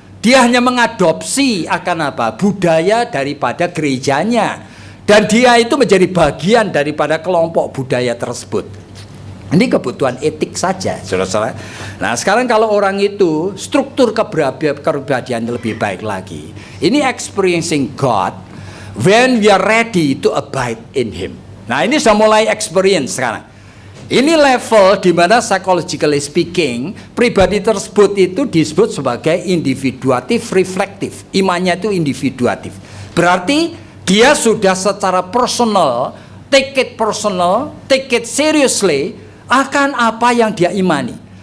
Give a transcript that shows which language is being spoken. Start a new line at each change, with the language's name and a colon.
Indonesian: Dia hanya mengadopsi akan apa? Budaya daripada gerejanya, dan dia itu menjadi bagian daripada kelompok budaya tersebut. Ini kebutuhan etik saja, saudara-saudara. Nah, sekarang kalau orang itu struktur kepribadian lebih baik lagi.
English: Ini experiencing God when we are ready to abide in Him.
Indonesian: Nah, ini sudah mulai experience sekarang. Ini level di mana psychologically speaking, pribadi tersebut itu disebut sebagai individuatif reflektif. Imannya itu individuatif. Berarti dia sudah secara personal,
English: take it seriously
Indonesian: akan apa yang dia imani.